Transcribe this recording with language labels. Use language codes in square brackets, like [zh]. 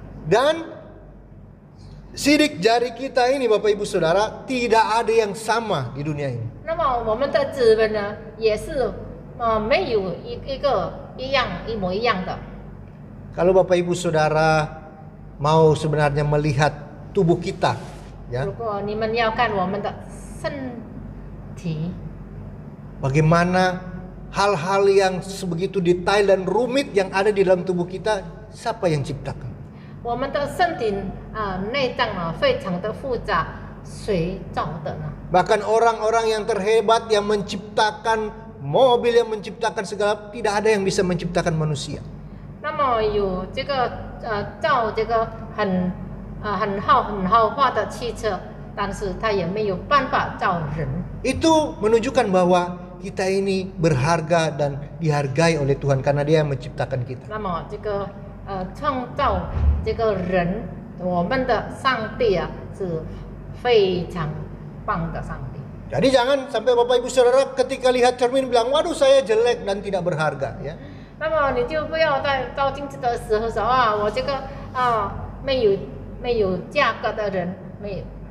[id] Dan sidik jari kita ini Bapak Ibu Saudara tidak ada yang sama di dunia ini. [zh] 那么我们的指纹呢，也是没有一个一模一样的。 [id] Kalau Bapak Ibu Saudara mau sebenarnya melihat tubuh kita, ya, [zh] 如果你们要看我们的身体， [id] bagaimana hal-hal yang sebegitu detail dan rumit yang ada di dalam tubuh kita, siapa yang ciptakan? [zh] 我们的身体内脏呢非常的复杂，谁造的呢？ [id] Bahkan orang-orang yang terhebat yang menciptakan mobil, yang menciptakan segala, tidak ada yang bisa menciptakan manusia. [zh] 那么有这个造这个很豪华的汽车，但是它也没有办法造人。 [id] Itu menunjukkan bahwa kita ini berharga dan dihargai oleh Tuhan karena Dia yang menciptakan kita. [zh] 那么这个创造这个人，我们的上帝啊是非常棒的上帝。 [id] Jadi jangan sampai Bapak Ibu Saudara ketika lihat cermin bilang, waduh saya jelek dan tidak berharga, ya. [zh] 那那么你就不要在照镜子的时候说啊，我这个没有价格的人没有。